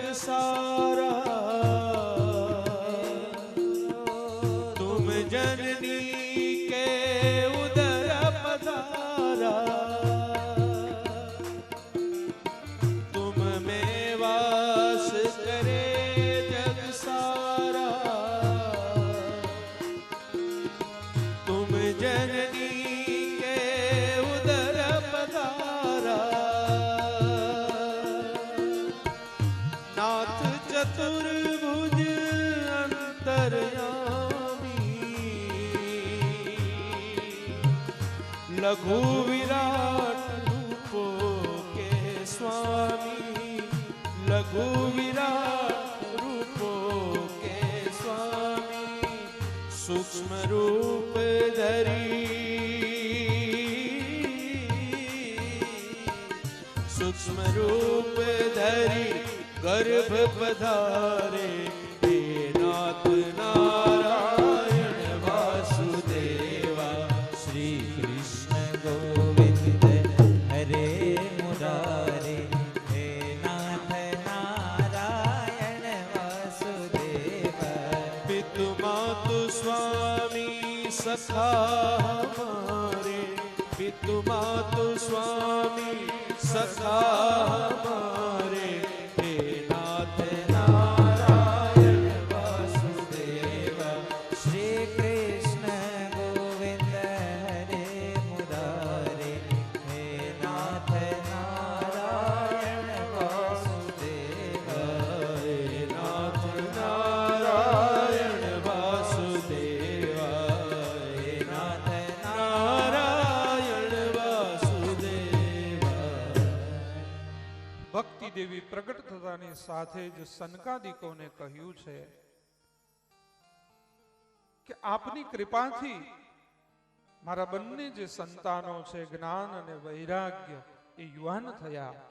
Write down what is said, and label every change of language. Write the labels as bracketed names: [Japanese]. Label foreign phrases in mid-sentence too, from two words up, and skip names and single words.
[Hindi] सारा तुम जननी के उदर पधारा तुम में वास करे जग सारा तुम जननी के उदर पधारा नाथ चतुर्भुज अंतर्यामी लघु विराट रूपो के स्वामी लघु विराट रूपो के स्वामी सूक्ष्म रूप धरी सूक्ष्म रूप धरी गर्भ पधारे हे नाथ नारायण वासुदेवा श्री कृष्ण गोविंद हरे मुरारे हे नाथ नारायण वासुदेव पितु मातु स्वामी सखा हमारे पितु मातु स्वामी सखा हमारे हे नाथ नारायण वासुदेव श्री कृष्ण गोविंद हरे मुरारे हे नाथ नारायण वासुदेव हे नाथ नारायण वासुदेव हे नाथ नारायण वासुदेव [Gujarati] ભક્તિ દેવી પ્રગટ થતાની સાથે જ સનકાદિકોને કહ્યું છે કે આપની કૃપાથી મારા બંને જે સંતાનો છે જ્ઞાન અને વૈરાગ્ય એ યુવાન થયા